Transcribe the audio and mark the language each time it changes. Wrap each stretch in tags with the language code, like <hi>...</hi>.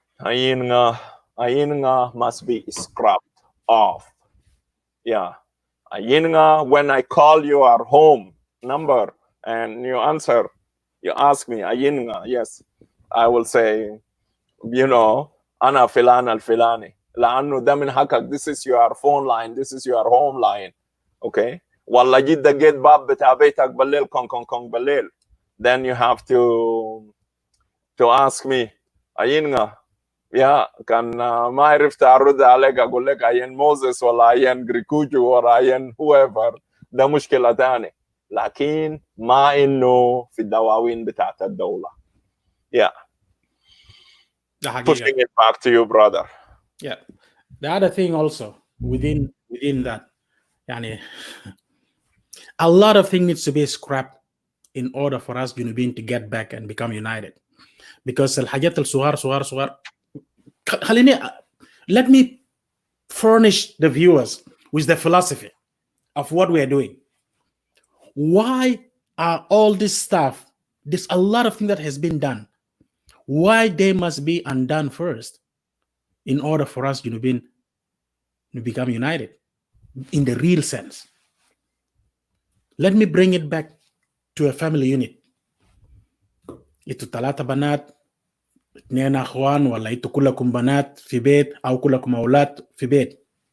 <en>Ayinga must be scrapped off. Yeah. Ayinga, when I call your home number and you answer, you ask me, Ayinga, yes, I will say, you know,</en> <ar>Ana filan al filani. لأنه ده من حقك.</ar> <en>This is your phone line. This is your home line. Okay.</en> <ar>والله جيت دقيت باب بتاع بيتك بالليل كون كون كون بالليل.</ar> <en>Then you have to ask me, Ayinga.</en> <ar>يا كان ما عرفت ارد عليك اقول لك عين موزس ولا عين جريكوجو ولا عين whoever. ده مشكله ثانيه لكن ما انه في الدواوين بتاعت الدوله. Yeah.</ar> <en>Pushing it back to you, brother. Yeah. The other thing also within that يعني a lot of things needs to be scrapped in order for us Junubin to get back and become united. Because</en> <ar>الحاجات الصغار</ar> <en>let me furnish the viewers with the philosophy of what we are doing. Why are all this stuff, there's a lot of things that has been done, why they must be undone first in order for us Junubin to become united in the real sense? Let me bring it back to a family unit.</en> <ar>Itu 3 بنات 2 اخوان ولا انتوا كلكم بنات في بيت او كلكم اولاد في بيت.</ar>